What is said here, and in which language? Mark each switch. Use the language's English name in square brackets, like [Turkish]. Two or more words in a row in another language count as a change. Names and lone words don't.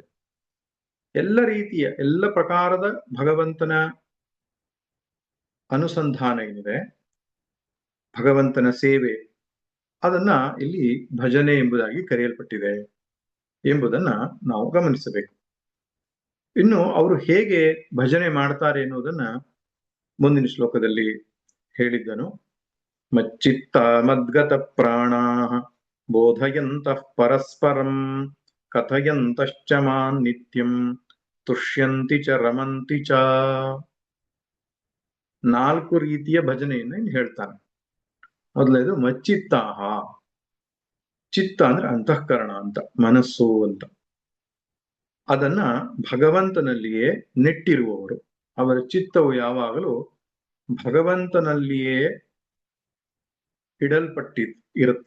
[Kannada] ಎಲ್ಲ ರೀತಿಯ ಎಲ್ಲ ಪ್ರಕಾರದ ಭಗವಂತನ ಅನುಸಂಧಾನ ಏನಿದೆ, ಭಗವಂತನ ಸೇವೆ, ಅದನ್ನ ಇಲ್ಲಿ ಭಜನೆ ಎಂಬುದಾಗಿ ಕರೆಯಲ್ಪಟ್ಟಿದೆ ಎಂಬುದನ್ನ ನಾವು ಗಮನಿಸಬೇಕು. ಇನ್ನು ಅವರು ಹೇಗೆ ಭಜನೆ ಮಾಡ್ತಾರೆ ಎನ್ನುವುದನ್ನ ಮುಂದಿನ ಶ್ಲೋಕದಲ್ಲಿ ಹೇಳಿದ್ದನು. [Sanskrit] ಮಚ್ಚಿತ್ತ ಮದ್ಗತ ಪ್ರಾಣಾಃ ಬೋಧಯಂತಃ ಪರಸ್ಪರಂ ಕಥಯಂತಶ್ಚ ಮಾನ್ ನಿತ್ಯಂ ತುಷ್ಯಂತಿ ಚ ರಮಂತಿ ಚ. [Kannada] 4 ರೀತಿಯ ಭಜನೆಯನ್ನು ಹೇಳ್ತಾನೆ. ಮೊದಲನೇದು ಮಚ್ಚಿತ್ತಾಹ. ಚಿತ್ತ ಅಂದ್ರೆ ಅಂತಃಕರಣ ಅಂತ, ಮನಸ್ಸು ಅಂತ. ಅದನ್ನ ಭಗವಂತನಲ್ಲಿಯೇ ನೆಟ್ಟಿರುವವರು. ಅವರ ಚಿತ್ತವು ಯಾವಾಗಲೂ ಭಗವಂತನಲ್ಲಿಯೇ ಇರುತ್ತೆ.